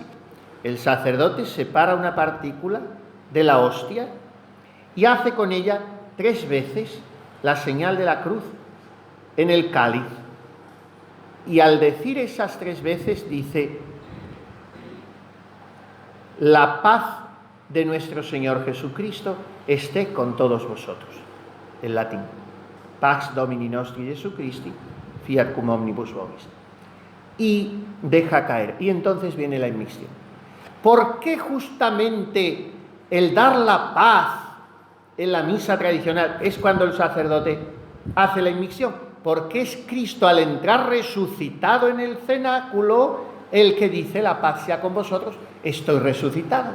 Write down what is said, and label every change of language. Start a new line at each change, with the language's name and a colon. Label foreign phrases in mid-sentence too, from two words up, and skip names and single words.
Spanish: El sacerdote separa una partícula de la hostia y hace con ella 3 veces la señal de la cruz en el cáliz. Y al decir esas 3 veces dice: la paz de nuestro Señor Jesucristo esté con todos vosotros. En latín:
Latin: Pax Domini nostri Jesu Christi, fiat cum omnibus vobis.
Spanish: Y deja caer. Y entonces viene la inmixción. ¿Por qué justamente el dar la paz en la misa tradicional es cuando el sacerdote hace la inmixción? Porque es Cristo, al entrar resucitado en el cenáculo, el que dice: la paz sea con vosotros, estoy resucitado.